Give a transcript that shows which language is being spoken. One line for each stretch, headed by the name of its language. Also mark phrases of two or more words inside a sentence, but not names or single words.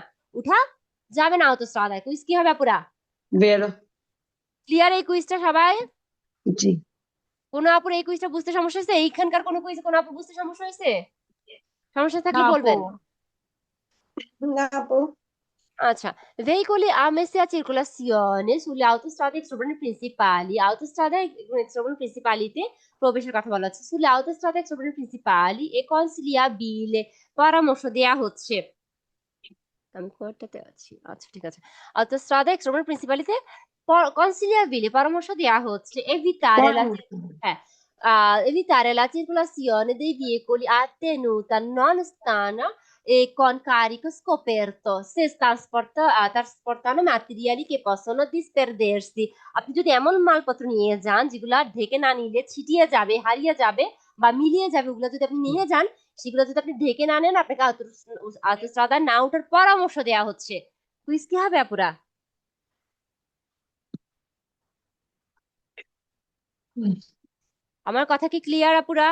Bangla: উঠা যাবে না আউটোস্ট্রাদায়। কুইজ কি হবে পুরা বেরো। ক্লিয়ার? এই কুইজটা সবাই? জি। কোনো আপুর এই কুইজটা বুঝতে সমস্যা হয়েছে? এইখানকার কোনো কুইজ কোনো আপু বুঝতে সমস্যা হয়েছে? সমস্যা না থাকলে আপু। বলবেন। না আপু। আচ্ছা,
Italian: veicoli a messe a circolazione sulle autostrade extraurbane principali, autostrade extraurbane principaliতে
Bangla: প্রবেশের কথা বলা হচ্ছে,
Italian: sulle autostrade extraurbane principali e consigliabile
Bangla: পরামর্শ দেয়া হচ্ছে। আমি কোয়ারটাতে আছি, আচ্ছা ঠিক আছে।
Italian: autostrade extraurbane principaliতে consigliabile
Bangla: পরামর্শ দেয়া হচ্ছে
Italian: evitare la হ্যাঁ evitare la circolazione dei veicoli a tenuta non stana e con carico scoperto se trasportano materiali che possono disperdersi।
Bangla: আপনি যদি এমন মালপত্র নিয়ে যান যেগুলা ঢেকে না নিলে ছিটিয়ে যাবে, হারিয়ে যাবে বা মিলিয়ে যাবে, ওগুলো যদি আপনি নিয়ে যান, সেগুলো যদি আপনি ঢেকে না নেন, আপনাকে autostrada না ওঠার পরামর্শ দেওয়া হচ্ছে। কুইজ কি হবে আপুরা? আমার কথা কি ক্লিয়ার আপুরা?